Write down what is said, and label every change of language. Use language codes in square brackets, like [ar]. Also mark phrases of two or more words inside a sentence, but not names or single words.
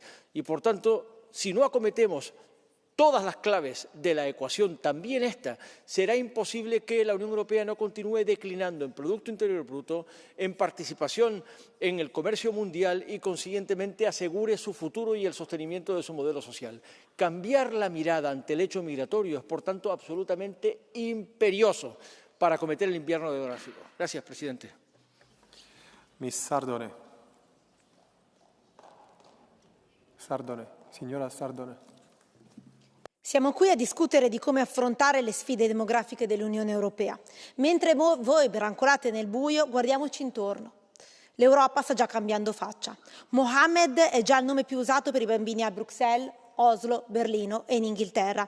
[es] Y, por tanto, si no acometemos todas las claves de la ecuación, también esta, será imposible que la Unión Europea no continúe declinando en Producto Interior Bruto, en participación en el comercio mundial y, consiguientemente, asegure su futuro y el sostenimiento de su modelo social. Cambiar la mirada ante el hecho migratorio es, por tanto, absolutamente imperioso para acometer el invierno demográfico. Gracias, presidente. [it] Miss Sardone. Signora Sardone. Siamo qui a discutere di come affrontare le sfide demografiche dell'Unione Europea. Mentre voi brancolate nel buio, guardiamoci intorno. L'Europa sta già cambiando faccia. Mohammed è già il nome più usato per i bambini a Bruxelles, Oslo, Berlino e in Inghilterra.